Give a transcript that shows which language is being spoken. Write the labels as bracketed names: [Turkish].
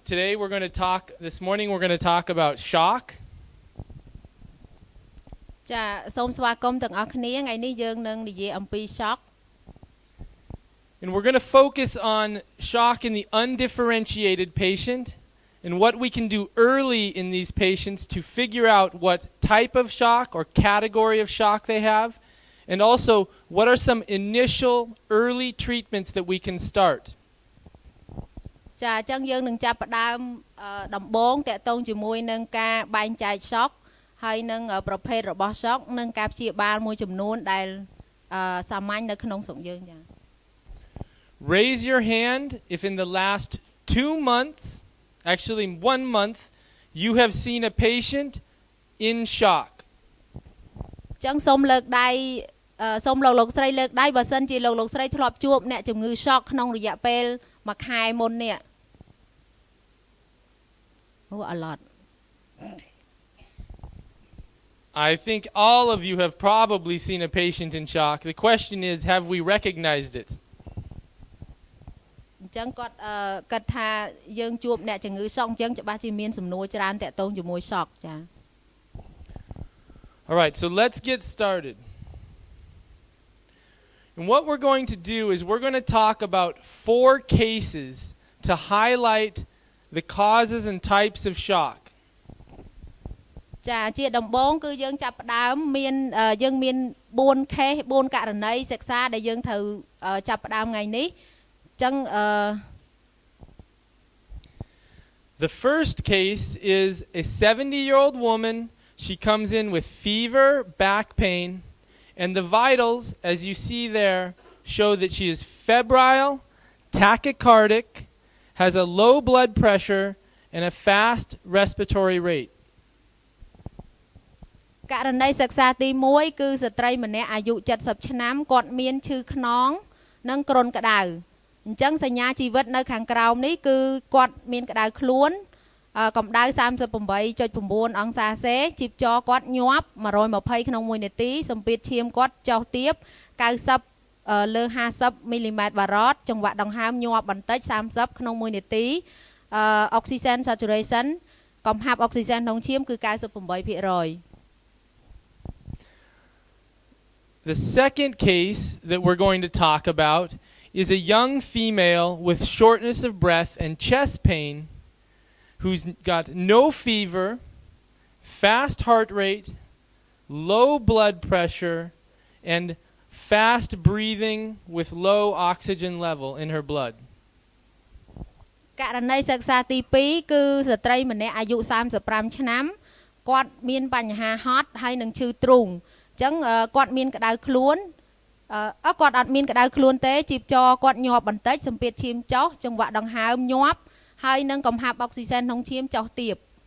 [English] Today we're going to talk, this morning we're going to talk about shock. [Khmer] ចាសូមស្វាគមន៍ទាំងអស់គ្នាថ្ងៃនេះយើងនឹងនិយាយអំពី shock. [English] And we're going to focus on shock in the undifferentiated patient and what we can do early in these patients to figure out what type of shock or category of shock they have, and also what are some initial early treatments that we can start. [Khmer] ចាអញ្ចឹងយើងនឹងចាប់ផ្ដើមដំបូងតាក់ទងជាមួយនឹងការបែងចែក shock ហើយនឹងប្រភេទរបស់ shock និងការព្យាបាលមួយចំនួនដែលសាមញ្ញនៅក្នុងស្រុកយើងចា [English] Raise your hand if in the last 2 months, actually 1 month, you have seen a patient in shock. [Khmer] អញ្ចឹងសូមលើកដៃសូមលោកស្រីលើកដៃបើសិនជាលោកស្រីធ្លាប់ជួបអ្នកជំងឺ shock ក្នុងរយៈពេលមួយខែមុននេះ [English] Oh a lot. I think all of you have probably seen a patient in shock. The question is, have we recognized it? [Khmer] អញ្ចឹងគាត់គិតថាយើងជួបអ្នកជំងឺ shock អញ្ចឹងច្បាស់ជាមានសំណួរច្រើនតាក់ទងជាមួយ shock ចា [English] All right, so let's get started. And what we're going to do is we're going to talk about 4 cases to highlight the causes and types of shock. [Khmer] ចាជាដំបូងគឺយើងចាប់ផ្ដើមមានយើងមាន4 case 4ករណីសិក្សាដែលយើងត្រូវចាប់ផ្ដើមថ្ងៃនេះអញ្ចឹង [English] The first case is a 70-year-old woman. She comes in with fever, back pain, and the vitals, as you see there, show that she is febrile, tachycardic, has a low blood pressure, and a fast respiratory rate. [Khmer] ករណីសិក្សាទី1គឺស្ត្រីម្នាក់អាយុ70ឆ្នាំគាត់មានឈឺខ្នងនិងគ្រុនក្តៅអញ្ចឹងសញ្ញាជីវិតនៅខាងក្រោមនេះគឺគាត់មានក្តៅខ្លួនកម្ដៅ 38.9 អង្សាសេជីពចរគាត់ញាប់120ក្នុង1នាទីសម្ពាធឈាមគាត់ចុះទាប90លើ50មីលីម៉ែត្របារ៉តចង្វាក់ដង្ហើមញាប់បន្តិច30ក្នុង1នាទី oxygen saturation កំហាប់អុកស៊ីសែនក្នុងឈាមគឺ 98%. [English] The second case that we're going to talk about is a young female with shortness of breath and chest pain who's got no fever, fast heart rate, low blood pressure, and fast breathing with low oxygen level in her blood. [Khmer] ករណីសិក្សាទី2គឺស្ត្រីម្នាក់អាយុ35ឆ្នាំគាត់មានបញ្ហាហត់ហើយនឹងឈឺទ្រូងអញ្ចឹងគាត់មានក្តៅខ្លួនគាត់អត់មានក្តៅខ្លួនទេជីពចរគាត់ញាប់បន្តិចសម្ពាធឈាមចុះចង្វាក់ដង្ហើមញាប់ហើយនឹងកំហាប់អុកស៊ីសែនក្នុងឈាមចុះទាប